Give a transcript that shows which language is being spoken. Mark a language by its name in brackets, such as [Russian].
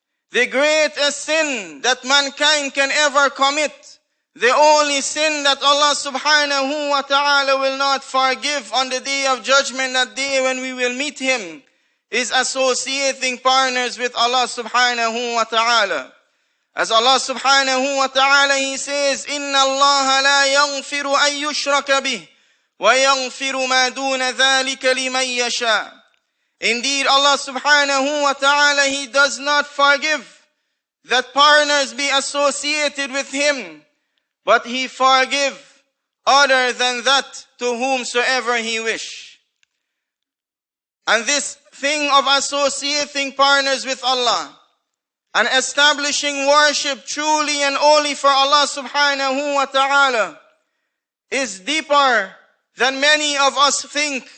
[English] The greatest sin that mankind can ever commit, the only sin that Allah subhanahu wa ta'ala will not forgive on the day of judgment, that day when we will meet Him, is associating partners with Allah subhanahu wa ta'ala. As Allah subhanahu wa ta'ala, He says, [Arabic] إِنَّ اللَّهَ لَا يَغْفِرُ أَن يُشْرَكَ بِهِ وَيَغْفِرُ مَا دُونَ ذَلِكَ لِمَن يَشَاءُ. [English] Indeed, Allah subhanahu wa ta'ala, He does not forgive that partners be associated with Him, but He forgive other than that to whomsoever He wish. And this thing of associating partners with Allah and establishing worship truly and only for Allah subhanahu wa ta'ala is deeper than many of us think.